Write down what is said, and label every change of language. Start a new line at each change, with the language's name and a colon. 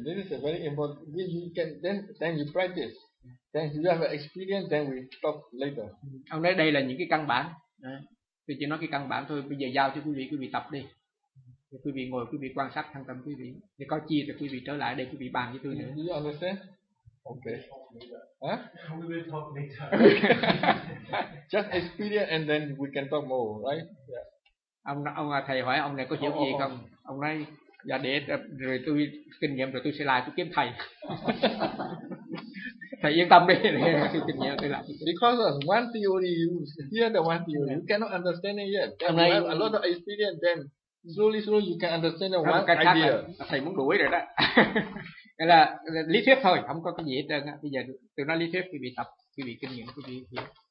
English: This is a very important. You can then you practice. Then you have an experience. Then we talk later.
Vietnamese: Ông nói đây là những cái căn bản. Tôi chỉ nói cái căn bản thôi. Bây giờ giao cho quý vị tập đi. Thì quý vị ngồi, quý vị quan sát thân tâm quý vị. Thì có chia thì quý vị trở lại đây, quý vị bàn với tôi nữa.
English: You understand? Okay. We will talk later. Just experience and then we can talk more, right? Yeah.
Vietnamese: Ông thầy hỏi ông này có hiểu gì không? Ông nói, dạ để rồi tôi kinh nghiệm rồi tôi sẽ lại, tôi kiếm thầy. Thầy yên tâm đi, tôi kinh nghiệm tôi lại.
English: Because of one theory, you hear the one theory, you cannot understand it yet. You have a lot of experience then. Slowly you can understand the one idea.
Vietnamese: Là, thầy muốn đuổi rồi đó. Nên là lý thuyết thôi, không có cái gì hết trơn á. Bây giờ tôi nói lý thuyết, quý vị tập, quý vị kinh nghiệm, quý vị hiểu.